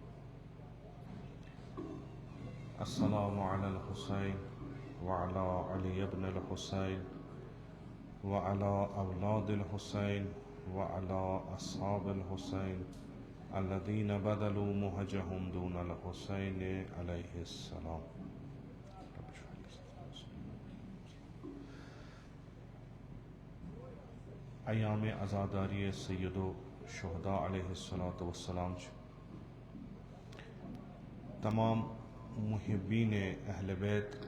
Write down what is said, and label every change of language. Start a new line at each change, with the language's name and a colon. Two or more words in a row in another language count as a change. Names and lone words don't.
Arabic: السلام على الحسين وعلى علي بن الحسين وعلى أولاد الحسين وعلى أصحاب الحسين الذين بذلوا مهجهم دون الحسين عليه السلام.
Urdu: ایام عزاداری سیدو شہدا علیہ الصلاۃ والسلام تمام محبین اہل بیت